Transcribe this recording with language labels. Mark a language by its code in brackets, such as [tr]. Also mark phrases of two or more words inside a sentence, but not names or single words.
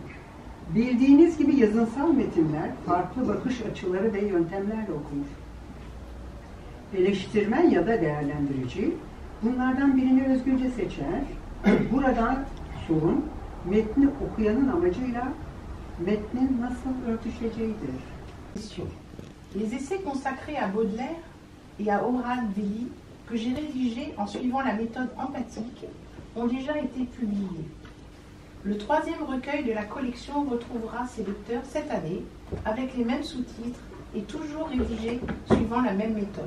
[tr] Bildiğiniz gibi yazınsal metinler farklı bakış açıları ve yöntemlerle okunur. Eleştirmen ya da değerlendirici bunlardan birini özgürce seçer. Buradan sorun metni okuyanın amacıyla metnin nasıl örtüşeceğidir. [fr] Les essais consacrés à Baudelaire et à Orhan Veli, que j'ai rédigés en suivant la méthode empathique, ont déjà été publiés. Le 3e recueil de la collection retrouvera ses lecteurs cette année, avec les mêmes sous-titres et toujours rédigés suivant la même méthode.